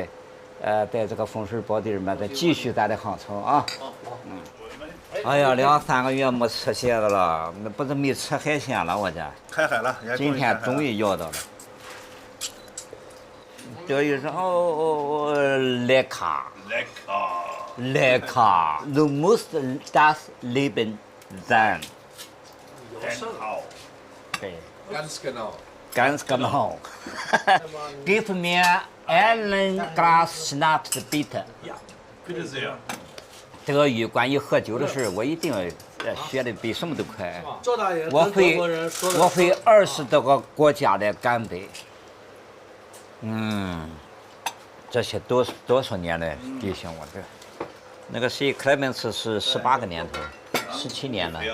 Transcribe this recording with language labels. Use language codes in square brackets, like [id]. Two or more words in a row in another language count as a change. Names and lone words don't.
[zh] 在这个风水宝地里面再继续咱的航程啊。哎呀，2、3个月没吃蟹子了，那不是没吃海鲜了，我这。开海了，今天终于要到了。这一声莱卡 ， the most das Leben sein。 [de] 对。Ganz genau. Gib mir einen Glas Schnaps, bitte. Ja, bitte sehr. [zh] 德语关于喝酒的事，我一定学的比什么都快。赵大爷，我会20多个国家的干杯。这些多少年的弟兄，我这那个谁，克莱门斯是18个年头，17年了。